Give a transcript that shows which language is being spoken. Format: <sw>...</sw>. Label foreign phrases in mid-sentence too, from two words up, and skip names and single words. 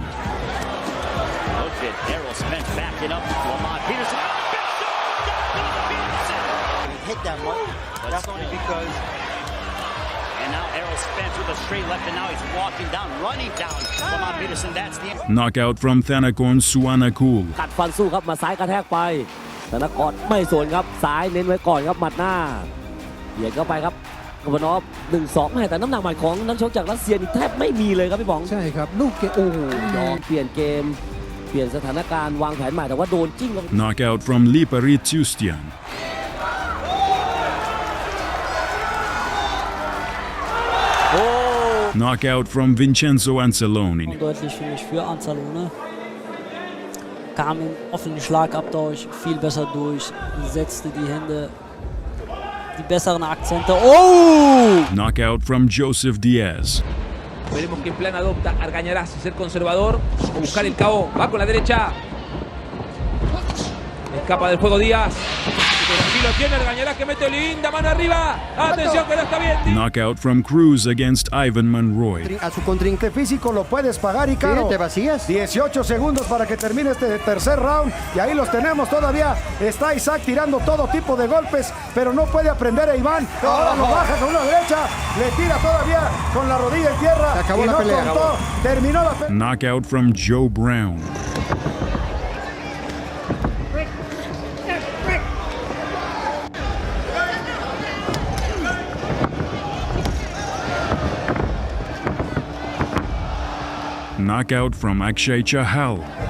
<en>Look at Errol Spence backing up Lamont Peterson. He hit that one. That's only because. And now Errol Spence with a straight left, and now he's walking down, running down Lamont Peterson. That's the end. Knockout from Thanakon Suanakul.</en> <th>กัดฟันสู้ครับมาซ้ายกระแทกไปธนกรไม่สวนครับซ้ายเน้นไว้ก่อนครับหมัดหน้าเหยียดเข้าไปครับกบนอฟ 1-2 แต่น้ำหนักหมัดของนักชกจากรัสเซียนี่แทบไม่มีเลยครับพี่ป๋องใช่ครับลูกเกมโอ้โหยอมเปลี่ยนเกมเปลี่ยนสถานการณ์วางแผนใหม่แต่ว่าโดนจิ้งครับ</th> <en>Knockout from Lipari Tustian. Knockout from Vincenzo Anzalone.</en> <de>Deutlich für mich für Anzalone. Kam im offenen Schlagabtausch viel besser durch, setzte die Hände, die besseren Akzente. Oh!</de> <en>Knockout from Joseph Diaz.</en> <es>Veremos qué plan adopta Argañarás, si ser conservador o buscar el cabo. Va con la derecha. Escapa del juego Díaz. Pero aquí lo tiene Argañarás que mete linda mano arriba. Atención que no está bien.</es> <en>Knockout from Cruz against Ivan Monroy.</en> <es>A su contrincante físico lo puedes pagar y caro. Sí, te vacías. 18 segundos para que termine este tercer round. Y ahí los tenemos todavía. Está Isaac tirando todo tipo de golpes, pero no puede aprender a Iván. Ahora lo baja con una derecha. Le tira todavía con la rodilla en tierra. Se acabó y la no pelea. contó. Terminó la pelea.</es> <en>Knockout from Joe Brown. Knockout from Akshay Chahal.</en>